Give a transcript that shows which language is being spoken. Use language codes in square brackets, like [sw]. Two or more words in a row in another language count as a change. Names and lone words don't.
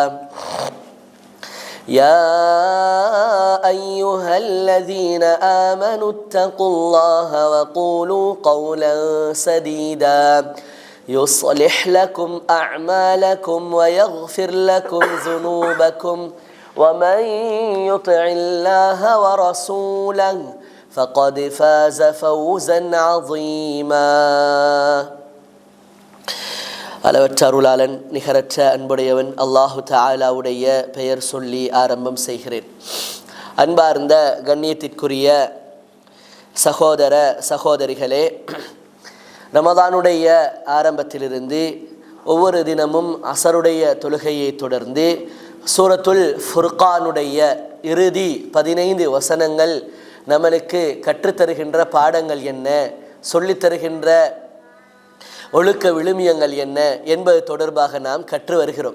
[ar] يا أيها الذين آمنوا اتقوا الله وقولوا قولا سديدا يصلح لكم أعمالكم ويغفر لكم ذنوبكم ومن يطع الله ورسوله فقد فاز فوزا عظيما. [ta] அளவற்ற அருளாளன் நிகரற்ற அன்புடையவன் அல்லாஹு தஆலாவுடைய பெயர் சொல்லி ஆரம்பம் செய்கிறேன். அன்பார்ந்த கண்ணியத்திற்குரிய சகோதர சகோதரிகளே, ரமதானுடைய ஆரம்பத்திலிருந்து ஒவ்வொரு தினமும் அசருடைய தொழுகையை தொடர்ந்து சூரத்துல் ஃபுர்கானுடைய இறுதி 15 வசனங்கள் நம்மளுக்கு கற்றுத்தருகின்ற பாடங்கள் என்ன, சொல்லித்தருகின்ற ஒழுக்க விழுமியங்கள் என்ன என்பது தொடர்பாக நாம் கற்று வருகிறோம்.